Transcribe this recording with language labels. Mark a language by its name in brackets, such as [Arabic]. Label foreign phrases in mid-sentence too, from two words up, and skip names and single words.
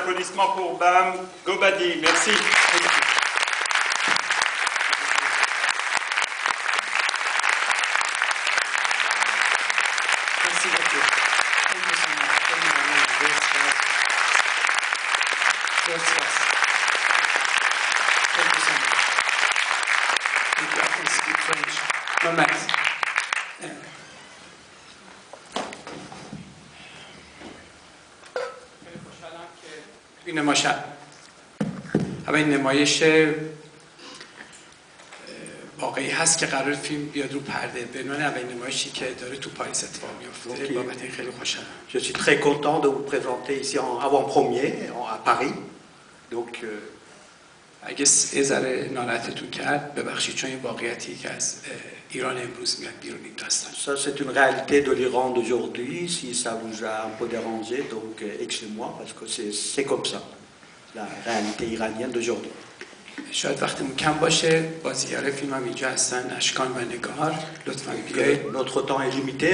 [French] applaudissements pour Bam Gobadi. Merci. Merci beaucoup. [English] Thank you so much. Thank you very much. Thank you so much. Thank you. I can speak French. No matter. [Persian] این اولین نمایش واقعی هست که قرار فیلم بیاد رو پرده به عنوان اولین نمایشی که داره تو پاریس اتفاق میفته. بابت این خیلی خوشحالم. [French] Je suis très content de vous présenter ici en avant-première à Paris. Donc [Persian] اگه یه ذره ناراحتتون کرد ببخشید چون این واقعیتی که از ایران امروز میاد بیرون این داستان. [French] Ça c'est une réalité de l'Iran d'aujourd'hui. Si ça vous a un peu dérangé, donc excusez-moi parce que c'est comme ça. La réalité iranienne d'aujourd'hui. [Persian] شاید وقتمون کم باشه. بازیگر فیلم هم اینجا هستن اشکان و نگار. لطفاً بیایید. [French] Notre temps est limité.